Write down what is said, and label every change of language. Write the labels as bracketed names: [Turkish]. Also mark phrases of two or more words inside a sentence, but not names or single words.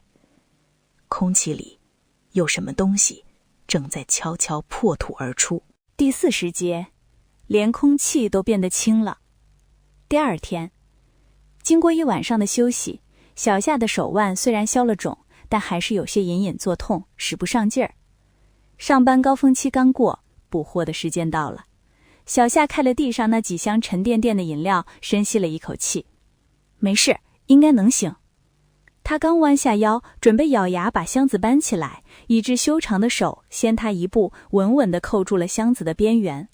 [Chinese] 空氣裡有什麼東西正在悄悄破土而出。第40節，連空氣都變得輕了。第2天，經過1晚上的休息，小夏的手腕雖然消了腫，但還是有些隱隱作痛，使不上勁兒。上班高峰期剛過，補貨的時間到了。小夏看着地上那幾箱沉甸甸的飲料，深吸了一口气。没事，应該能行。他剛彎下腰，準備咬牙把箱子搬起來，一只修長的手先他一步，穩穩地扣住了箱子的邊緣。